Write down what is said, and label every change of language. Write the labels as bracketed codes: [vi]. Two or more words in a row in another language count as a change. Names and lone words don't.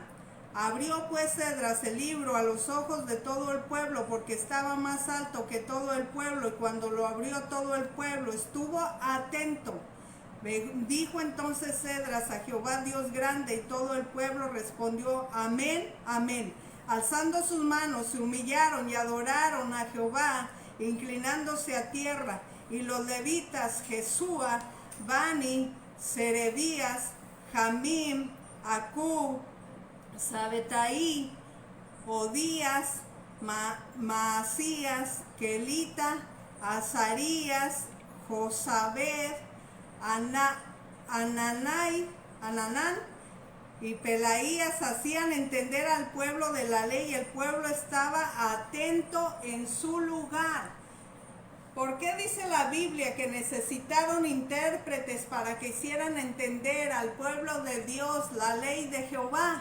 [es] Abrió pues Esdras el libro a los ojos de todo el pueblo, porque estaba más alto que todo el pueblo, y cuando lo abrió todo el pueblo estuvo atento. Dijo entonces Esdras a Jehová Dios grande, y todo el pueblo respondió amén, amén. Alzando sus manos se humillaron y adoraron a Jehová, inclinándose a tierra. Y los levitas Jesúa, Bani, Serebías, Jamim, Acub, Sabetaí, Odías, Maasías, Kelita, Azarías, Josabed, Ananán y Pelaías hacían entender al pueblo de la ley, y el pueblo estaba atento en su lugar. ¿Por qué dice la Biblia que necesitaron intérpretes para que hicieran entender al pueblo de Dios la ley de Jehová?